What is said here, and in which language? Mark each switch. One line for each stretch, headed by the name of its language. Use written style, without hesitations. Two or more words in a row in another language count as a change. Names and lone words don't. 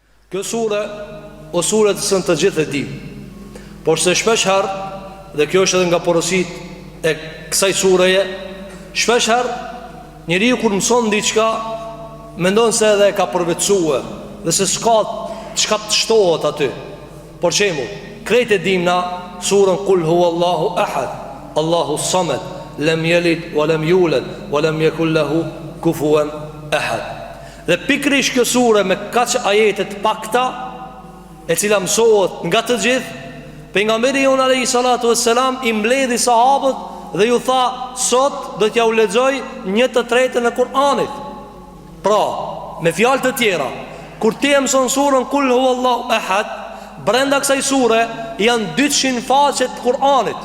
Albanian: Kjo sure o sure të sënë të gjithë e dim, por se shpesh herë, dhe kjo është edhe nga porosit e kësaj sureje, shpesh herë njeriu kur mëson diçka mendon se edhe ka përvetësue dhe se s'ka çka të shtohet aty. Por shembull, krejt e dim na surën
Arabic: قل هو الله أحد الله الصمد لم يلد ولم يولد ولم يكن له كفوا أحد.
Albanian: Dhe pikrish kjo sure me kaq ajete të pakta, e cila mësohet nga të gjithë, pejgamberi jon
Arabic: عليه الصلاة والسلام
Albanian: i mbledhi sahabët dhe ju tha: sot do t'ja u lexoj 1/3 e Kur'anit. Pra, me fjalë të tjera, kur ti e mëson surën
Arabic: قل هو الله أحد,
Albanian: brenda kësaj sure janë 200 faqe të Kur'anit.